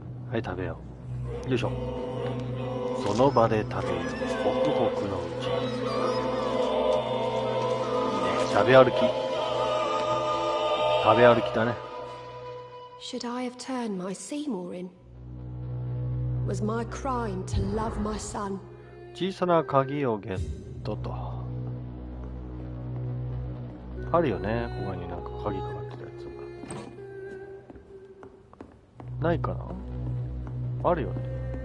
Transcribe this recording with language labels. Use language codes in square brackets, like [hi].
[ja] はい食べようよいしょその場で食べようホクホクのうちに食べ歩き食べ歩きだね [en] Should I have turned my Seymour in? Was my crime to love my son? [ja] 小さな鍵をゲットとあるよねここになんか鍵かかってたやつないかなあるよね